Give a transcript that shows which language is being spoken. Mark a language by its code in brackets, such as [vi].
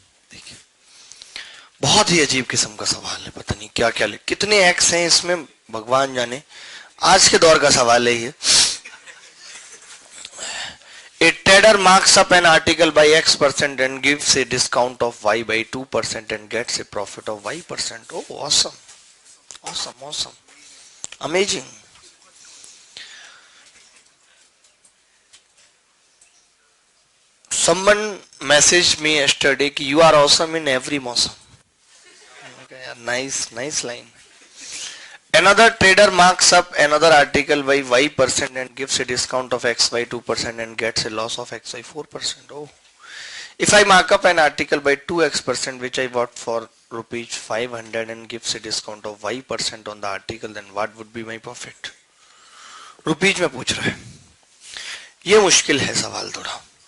[hi] देखिए, बहुत ही अजीब किस्म का सवाल है, पता नहीं क्या क्या कितने एक्स हैं इसमें भगवान जाने, आज के दौर का सवाल है ये। [en] A trader marks up an article by X% and gives a discount of Y by 2% and gets a profit of Y%. Oh, awesome. Awesome, awesome. Amazing. Someone messaged me yesterday कि you are awesome in every मौसम. Okay, nice, nice line. Another trader marks up another article by Y% and gives a discount of X by 2% and gets a loss of X by 4%. Oh. If I mark up an article by 2x% which I bought for rupees 500 and gives a discount of Y% on the article, then what would be my profit? [hi] Rupees में पूछ रहा है, ये मुश्किल है सवाल थोड़ा।